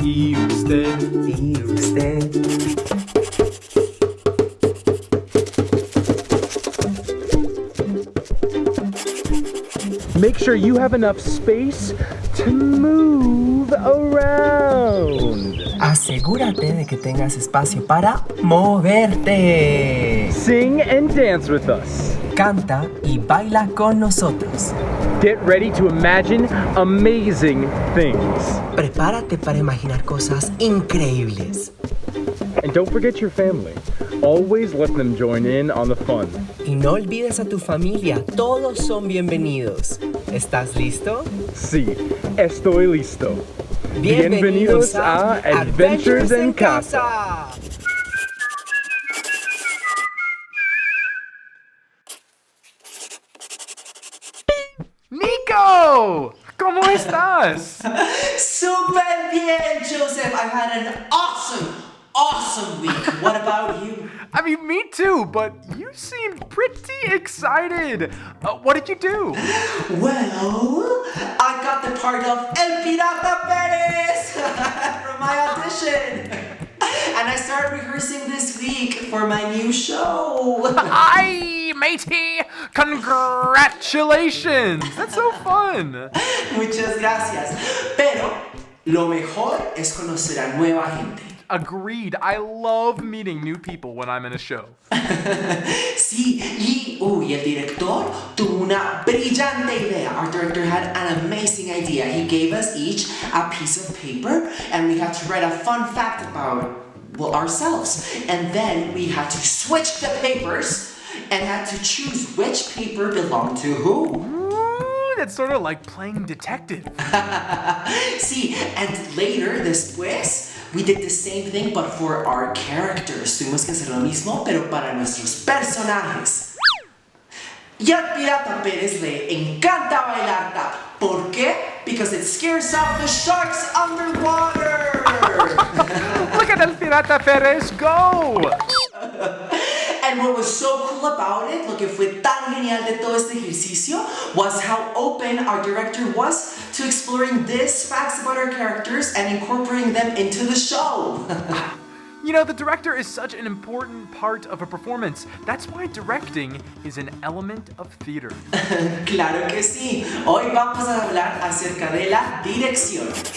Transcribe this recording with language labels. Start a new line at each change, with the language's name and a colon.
Spanish: ¿Y usted? ¿Y usted?
English: Make sure you have enough space to move around.
Spanish: Asegúrate de que tengas espacio para moverte.
English: Sing and dance with us.
Spanish: Canta y baila con nosotros.
English: Get ready to imagine amazing things.
Spanish: Prepárate para imaginar cosas increíbles.
English: And don't forget your family. Always let them join in on the fun.
Spanish: Y no olvides a tu familia, todos son bienvenidos. ¿Estás listo? Sí, estoy listo. Bienvenidos a Adventures en Casa. Nico! ¿Cómo estás?
English: Super bien, Joseph. I had an awesome week. What about you? I mean, me too, but you seemed pretty excited. What did you do? Well, I got the part of El Pirata Perez from my audition. And I started rehearsing this week for my new show. Hi, matey! Congratulations! That's so fun!
Spanish: Muchas gracias. Pero lo mejor es conocer a nueva gente.
English: Agreed. I love meeting new people when I'm in a show.
Spanish: Sí, y el director tuvo una brillante idea.
English: Our director had an amazing idea. He gave us each a piece of paper and we had to write a fun fact about, ourselves. And then we had to switch the papers and had to choose which paper belonged to who. Ooh, that's sort of like playing detective. Sí, and later, después, we did the same thing but for our characters.
Spanish: Tuvimos que hacer lo mismo, pero para nuestros personajes. Y al Pirata Pérez le encanta bailar tap. ¿Por qué?
English: Because it scares off the sharks underwater. Look at El Pirata Perez go! And what was so cool about it, lo que fue tan genial de todo este ejercicio, was how open our director was to exploring these facts about our characters and incorporating them into the show. You know, the director is such an important part of a performance. That's why directing is an element of theater.
Spanish: Claro que sí. Hoy vamos a hablar acerca de la dirección.